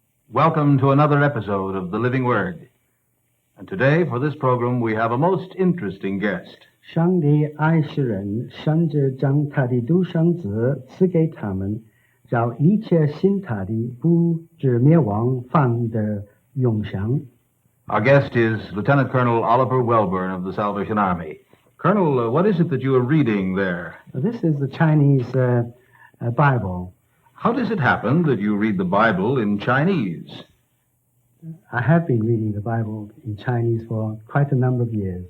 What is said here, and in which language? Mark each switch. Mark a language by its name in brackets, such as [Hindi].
[English] Welcome to another episode of The Living Word. And today, for this program, we have a most interesting guest. [Chinese] 上帝爱世人，甚至将他的独生子赐给他们，让一切信他的不至灭亡，反得永生。 [English] Our guest is Lieutenant-Colonel Oliver Welbourn of the Salvation Army. Colonel, what is it that you are reading there? This is the Chinese Bible. How does it happen that you read the Bible in Chinese? I have been reading the Bible in Chinese for quite a number of years.